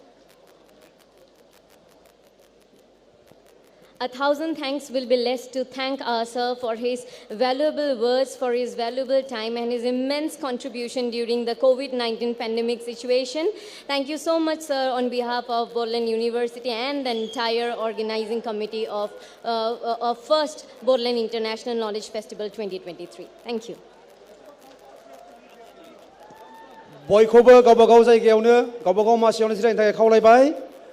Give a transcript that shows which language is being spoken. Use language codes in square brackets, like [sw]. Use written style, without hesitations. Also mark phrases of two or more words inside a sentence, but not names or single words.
[en] 1,000 thanks will be less to thank our sir for his valuable words, for his valuable time and his immense contribution during the COVID-19 pandemic situation. Thank you so much, sir, on behalf of Bodoland University and the entire organizing committee of First Bodoland International Knowledge Festival 2023. Thank you. [brx] बयखौबो गावबा गाव जायगायावनो गावबा गाव मासियावनो जिरायनो थाखाय खावलायबाय।